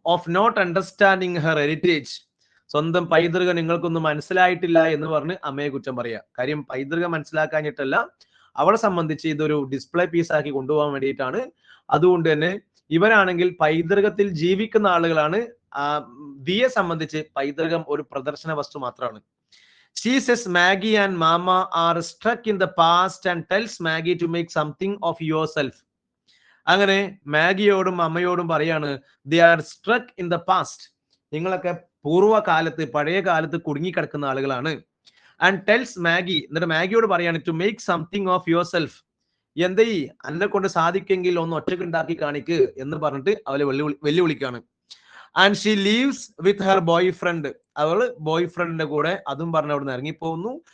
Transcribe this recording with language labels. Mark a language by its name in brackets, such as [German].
[English] Of not understanding her heritage. [Malayalam] സ്വന്തം പൈതൃകം നിങ്ങൾക്കൊന്നും മനസ്സിലായിട്ടില്ല എന്ന് പറഞ്ഞ് അമ്മയെ കുറ്റം പറയാ. കാര്യം പൈതൃകം മനസ്സിലാക്കാഞ്ഞിട്ടല്ല, അവളെ സംബന്ധിച്ച് ഇതൊരു ഡിസ്പ്ലേ പീസ് ആക്കി കൊണ്ടുപോകാൻ വേണ്ടിയിട്ടാണ്. അതുകൊണ്ട് തന്നെ ഇവരാണെങ്കിൽ പൈതൃകത്തിൽ ജീവിക്കുന്ന ആളുകളാണ്. ദിയെ സംബന്ധിച്ച് പൈതൃകം ഒരു പ്രദർശന വസ്തു മാത്രമാണ്. [English] She says Maggie and Mama are stuck in the past and tells Maggie to make something of yourself. [Malayalam] അങ്ങനെ മാഗിയോടും അമ്മയോടും പറയാണ്, [English] they are struck in the past. [Malayalam] നിങ്ങളൊക്കെ പൂർവ്വകാലത്ത്, പഴയ കാലത്ത് കുടുങ്ങിക്കിടക്കുന്ന ആളുകളാണ്. [English] and tells Maggie, [Malayalam] എന്നിട്ട് മാഗിയോട് പറയാണ്, [English] To make something of yourself. [Malayalam] എന്തേ അന്നെ കൊണ്ട് സാധിക്കെങ്കിൽ ഒന്ന് ഒറ്റക്ക് ഉണ്ടാക്കി കാണിക്ക് എന്ന് പറഞ്ഞിട്ട് അവളെ വെല്ലുവിളിക്കാണ്. [English] And she leaves with her boyfriend. [Malayalam] അവള് ബോയ് ഫ്രണ്ടിന്റെ കൂടെ അതും പറഞ്ഞ് അവിടെ നിന്ന് ഇറങ്ങിപ്പോകുന്നു.